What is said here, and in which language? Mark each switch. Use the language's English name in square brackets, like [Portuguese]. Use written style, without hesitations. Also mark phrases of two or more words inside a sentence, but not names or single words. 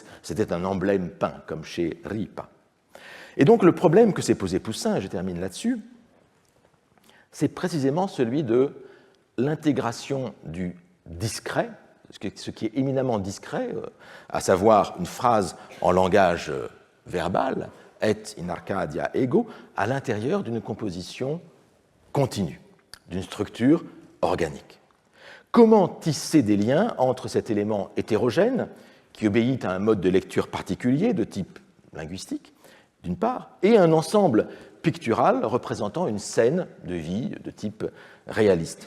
[French] C'était un emblème peint, comme chez Ripa. Et donc le problème que s'est posé Poussin, et je termine là-dessus, c'est précisément celui de l'intégration du discret, ce qui est éminemment discret, à savoir une phrase en langage verbal, [Latin] et in Arcadia ego, [French] à l'intérieur d'une composition continue, d'une structure organique. Comment tisser des liens entre cet élément hétérogène, qui obéit à un mode de lecture particulier de type linguistique, d'une part, et un ensemble pictural représentant une scène de vie de type réaliste.